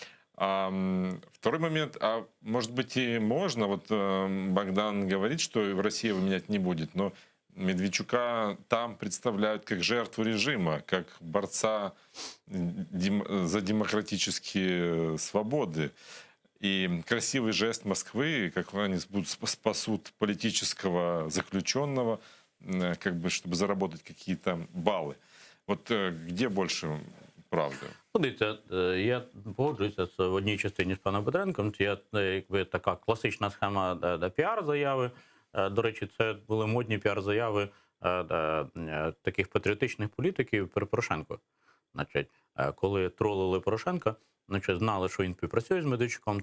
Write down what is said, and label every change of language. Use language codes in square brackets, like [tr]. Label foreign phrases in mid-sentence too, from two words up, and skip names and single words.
[ru] Второй момент, а может быть и можно, вот Богдан говорит, что в России его менять не будет, но Медведчука там представляют как жертву режима, как борца за демократические свободы. И красивый жест Москвы, как они спасут политического заключенного, как бы, чтобы заработать какие-то баллы. Вот где больше правда? [uk] Дивіться, я погоджуюся в одній частині з паном Петренком. Це якби така класична схема піар-заяви. До речі, це були модні піар-заяви таких патріотичних політиків при Порошенко. Значить, коли тролили Порошенка, значить, знали, що він співпрацює з Медведчуком.